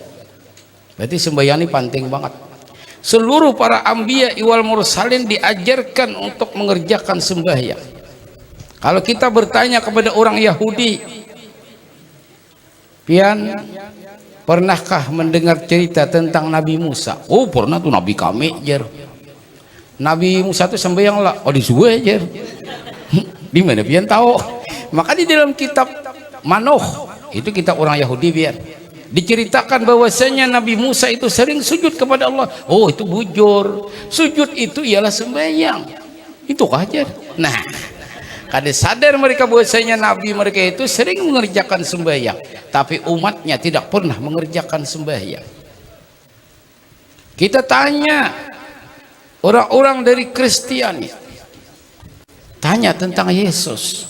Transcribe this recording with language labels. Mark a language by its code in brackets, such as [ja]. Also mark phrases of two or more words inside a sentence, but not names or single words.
[id] Berarti sembahyang ini penting banget. Seluruh para [ar] الأنبياء والمرسلين [id] diajarkan untuk mengerjakan sembahyang. Kalau kita bertanya kepada orang Yahudi, pian, pernahkah mendengar cerita tentang Nabi Musa? [bjn] Oh, pernah tuh Nabi kami jer. Nabi Musa itu sembahyang lah. Oh, disuwe jer. Di mana pian tahu? [id] Maka di dalam kitab Manoh, itu kitab orang Yahudi pian, diceritakan bahwasanya Nabi Musa itu sering sujud kepada Allah. [bjn] Oh, itu bujur. [id] Sujud itu ialah sembahyang. Itu aja. Nah, kada sadar mereka bahwasanya Nabi mereka itu sering mengerjakan sembahyang, tapi umatnya tidak pernah mengerjakan sembahyang. Kita tanya orang-orang dari Kristiani, tanya tentang Yesus.